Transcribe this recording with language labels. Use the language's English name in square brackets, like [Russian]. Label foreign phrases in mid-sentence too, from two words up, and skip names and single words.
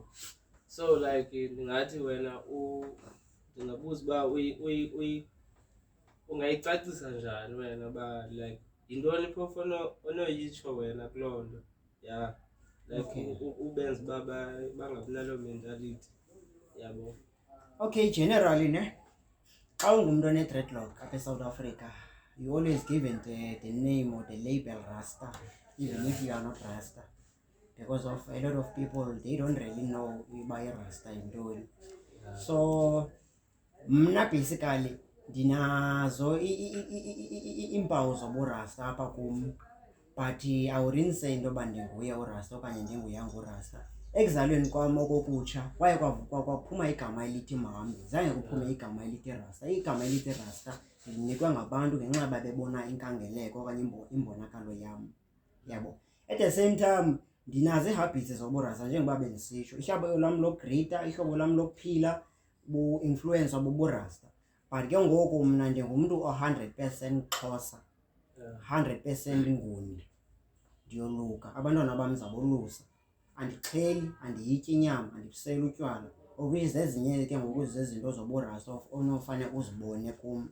[English] So like [Xhosa] ndingathi wena ndingabuza uba ungayicacisa njani wena ba like yintoni phofu onoyitsho wena kuloo nto ya like ubenza uba bangabi naloo mentality yabo. [English] Okay, generally [Xhosa] xa ungumntu one-dreadlock apha eSouth Africa, [English] you always given the name or the label Rasta, even if you are not Rasta, because of a lot of people, they don't really know [Xhosa] uba i-Rasta yintoni. So mna basically ndinazo iimpawu zoburasta apha kum, [English] but I wouldn't say [Xhosa] into yoba ndinguye urasta okanye ndinguyanga urasta. Ekuzalweni kwam okokutsha kwaye kwaphuma igama elithi Umhambi, zange kuphume igama elithi Rasta. Igama elithi Rasta ndinikwa ngabantu ngenxa yoba bebona inkangeleko okanye imbonakalo yam yabo. [English] At the same time [Xhosa] ndinazo ii-habits zoburasta njengoba bendisitsho, ihlobo lam lokugrita, ihlobo lam lokuphila bu-influencwa buburasta. But ke ngoku mna ndingumntu o-100% Xhosa, 100% Nguni, ndiyoluka, abantwana bam zabolusa, andixheli, andiyityi inyama, andibuseli utywala, obvious ezinye ke ngoku zezinto zoburasta onofane uzibone kum.